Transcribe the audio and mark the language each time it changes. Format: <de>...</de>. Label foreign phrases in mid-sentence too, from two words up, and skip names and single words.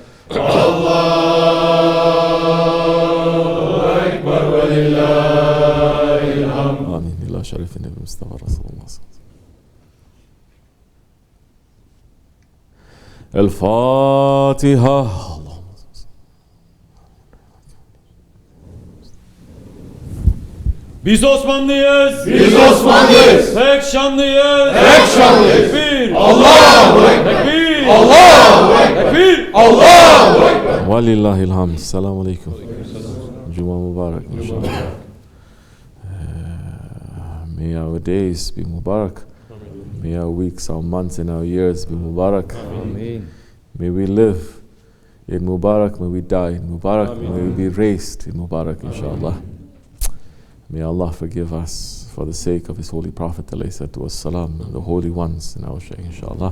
<ar>الله أكبر ولله الحمد. آمين. إلى شرف النبي المصطفى رسول الله صلى الله عليه وسلم. الفاتحة.</ar> <tr>Biz Osmanlıyız. Biz Osmanlıyız. Tek şanlıyız. Tek şanlıyız. Tekbir.</tr> <ar>الله أكبر.</ar> <tr>Tekbir.</tr> <ar>الله أكبر.</ar> <tr>Tekbir.</tr> <ar>الله أكبر. ولله الحمد. السلام عليكم.</ar> <tr>Cuma mübarek inşallah.</tr> <en>May our days be Mubarak. May our weeks, our months and our years be Mubarak. Amin. May we live in Mubarak, may we die in Mubarak, may we be raised in Mubarak inshallah. May Allah forgive us for the sake of His Holy Prophet ﷺ, and the holy ones in our Shaykh inshallah.</en>